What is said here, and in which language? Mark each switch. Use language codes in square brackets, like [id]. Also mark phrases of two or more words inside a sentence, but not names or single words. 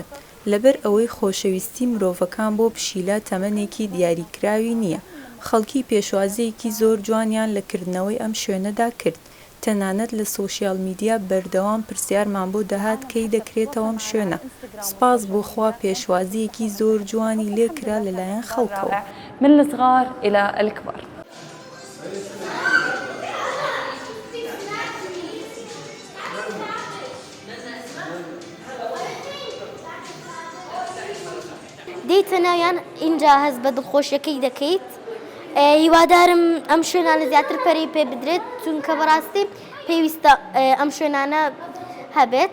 [ckb] لەبەر ئەوەی خۆشەویستی مرۆڤەکان بۆ پشیلە تەمەنێکی دیاریکراوی نییە. خەڵکی پێشوازەیەکی زۆر جوانیان لە کردنەوەی ئەم شوێنەدا کرد. تەنانەت لە [en] social media [ckb] بەردەوام پرسیارمان بۆ دەهات کەی دەکرێتەوە ئەم شوێنە. سپاس بۆ خوا پێشوازیەکی زۆر جوانی لێکرا لەلایەن خەڵکەوە. [ar] من الصغار إلى الكبار. [ckb] دیتەنەویان اینجا هەز بە دڵخۆشیەکەی دەکەیت. هیوادارم ئەم شوێنانە زیاتر پەرەی پێ بدرێت، چونکە بەڕاستی پێویستە ئەم شوێنانە هەبێت.